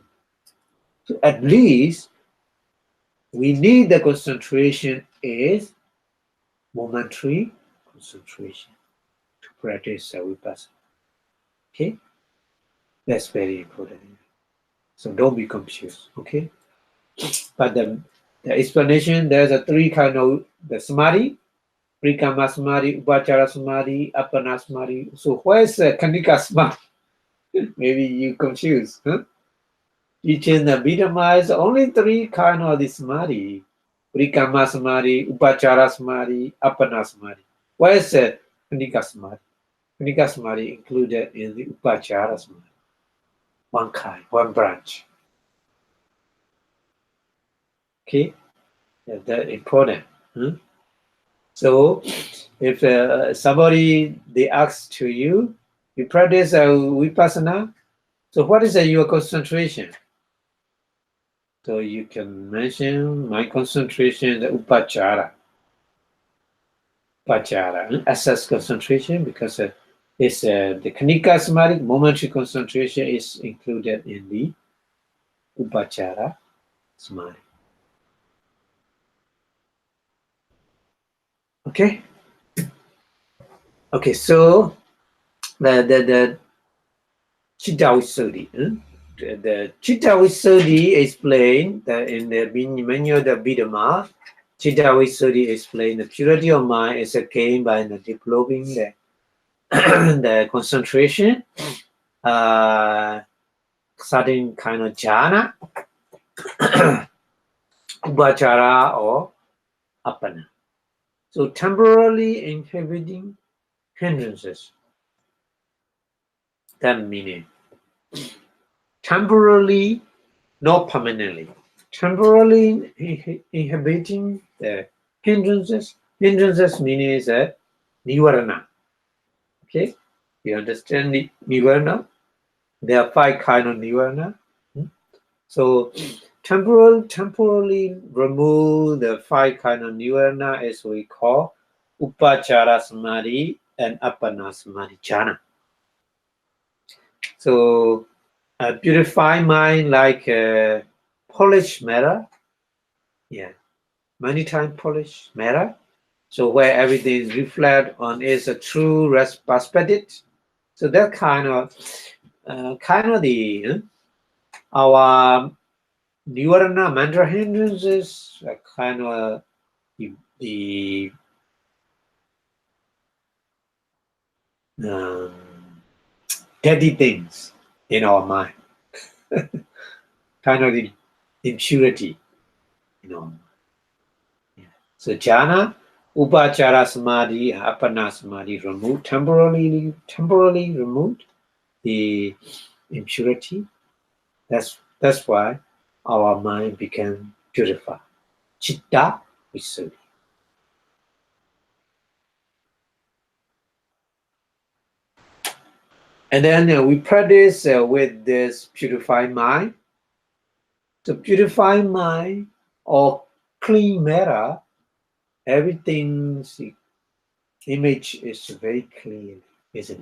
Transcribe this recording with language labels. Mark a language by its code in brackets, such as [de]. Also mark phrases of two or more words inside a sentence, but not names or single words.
[en] So at least we need the concentration is momentary concentration to practice the vipassana. Okay, that's very important. So don't be confused. Okay, but the explanation, there's a three kind of the samadhi: [pi] Prikama samadhi, upachara samadhi, appana samadhi. [en] So where's the [pi] kanika samadhi? [en] Maybe you confused. Huh? Each in the Abhidhamma is only three kind of the samadhi: [pi] Prikama samadhi, upachara samadhi, appana samadhi. [en] Where's the [pi] kanika samadhi? Kanika samadhi [en] included in the [pi] upachara samadhi. [en] One kind, one branch. Okay, that's important. Huh? So if somebody they ask to you, you practice vipassana. So what is your concentration? So you can mention my concentration, the upachara. Upachara, assess concentration because it's the [pi] kanika samadhi, [en] momentary concentration is included in the [pi] upachara samadhi. [en] Okay. Okay, so the [pi] Chitta Visuddhi. [en] The [pi] Chitta Visuddhi [en] explained that in the manual the Abhidhamma, [pi] Chitta Visuddhi [en] explained the purity of mind is attained by developing the the concentration, certain kind of jhana, upachara or appana. So temporarily inhibiting hindrances. That meaning temporarily, not permanently. Temporarily inhibiting the hindrances. Hindrances meaning that nivarana. Okay, you understand the nivarana? There are 5 kind of nivarana. So temporarily remove the 5 kind of nivarana as we call [pi] upachara samadhi [en] and [pi] appana samadhi jhana. [en] So purify mind like polished mirror. Yeah, many times polished mirror. So where everything reflect on is a true perspective. So that kind of the our Nivarana mantra hindrances kind of the dirty things in our mind. kind of the impurity, you know. Yeah. So [pi] jhana, upachara samadhi, apana samadhi [en] removed, temporarily removed the impurity. That's why our mind became purified. [pi] Chitta visuddhi. [en] And then we practice with this purified mind. The purified mind or clean matter, everything's image is very clean, isn't it?